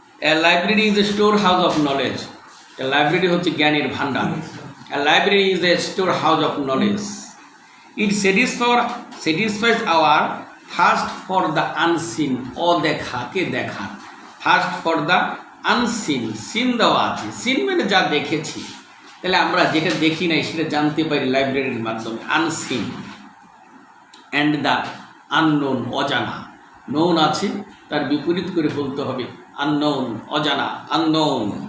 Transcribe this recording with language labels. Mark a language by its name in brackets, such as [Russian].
[English] A library is a storehouse of knowledge. [Bangla] A library হচ্ছে জ্ঞানের ভান্ডার। [English] A library is a storehouse of knowledge. It satisfies our thirst for the unseen, [Bangla] অদেখাকে দেখা। [English] thirst for the unseen, [Bangla] scene দেওয়া আছে, scene মানে যা দেখেছি, তাহলে আমরা যেটা দেখি নাই সেটা জানতে পারি লাইব্রেরির মাধ্যমে, আনসিন। [English] and the unknown, [Bangla] অজানা। নোন আছে, তার বিপরীত করে বলতে হবে আননোন, অজানা, আননোন।